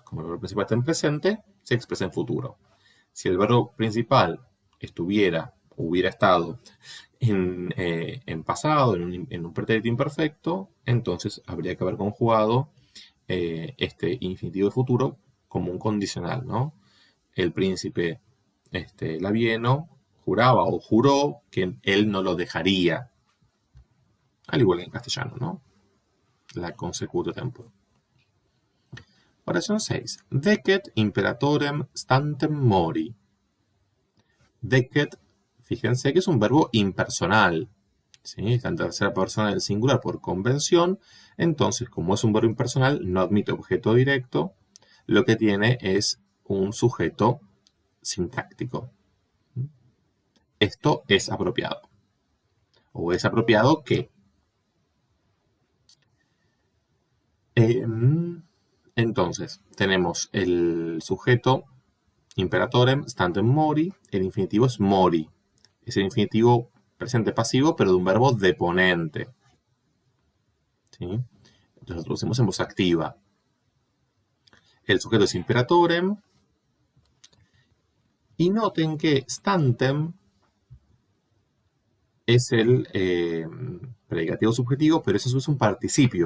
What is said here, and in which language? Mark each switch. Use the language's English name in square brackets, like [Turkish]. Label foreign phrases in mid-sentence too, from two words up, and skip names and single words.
[Spanish] Como el verbo principal está en presente, se expresa en futuro. Si el verbo principal hubiera estado en pasado, en un pretérito imperfecto, entonces habría que haber conjugado este infinitivo de futuro como un condicional, ¿no? El príncipe Labieno juraba o juró que él no lo dejaría. Al igual que en castellano, ¿no? La [Latin] consecutio tempore. [Spanish] Oración 6. [Latin] Decet imperatorem stantem mori. [Spanish] Decet, fíjense que es un verbo impersonal. ¿Sí? Está en tercera persona del singular por convención. Entonces, como es un verbo impersonal, no admite objeto directo. Lo que tiene es un sujeto sintáctico. Esto es apropiado. ¿O es apropiado qué? Entonces, tenemos el sujeto [Latin] imperatorem stantem mori, [Spanish] el infinitivo es mori. Es el infinitivo presente pasivo, pero de un verbo deponente. ¿Sí? Entonces lo traducimos en voz activa. El sujeto es imperatorem. Y noten que stantem es el predicativo subjetivo, pero eso es un participio.